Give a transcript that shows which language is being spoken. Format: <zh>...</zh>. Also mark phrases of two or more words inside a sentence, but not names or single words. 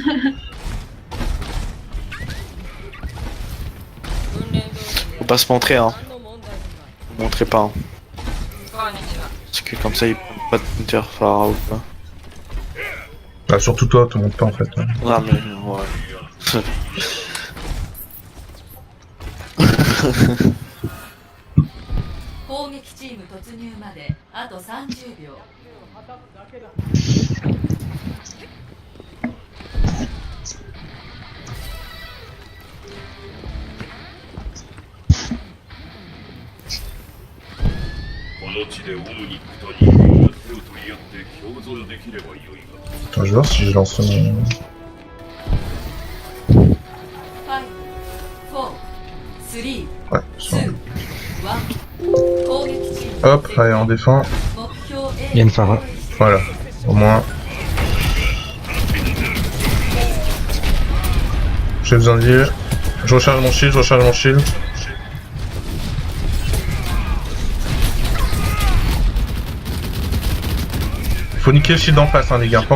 <fr>Faut pas se montrer, hein. Montrez pas, hein. Parce que comme ça, ils prennent pas de counter Farah ou pas. Bah, surtout toi, te montre pas, en fait. Hein. Non, mais ouais.</fr> <ja>攻撃チーム突入まであと30秒</ja> <fr>Attends, je vais voir si je lance mon... 5 4 3 Ouais, ça.</fr> <ja>2 1 攻撃チーム</ja> <fr>Hop, allez, on défend.</fr> <ja>目標 A</ja> <fr>Il y a une Farah. Voilà, au moins. J'ai besoin de heal. Je recharge mon shield. Faut niquer le shield en face, hein, les gars.</fr>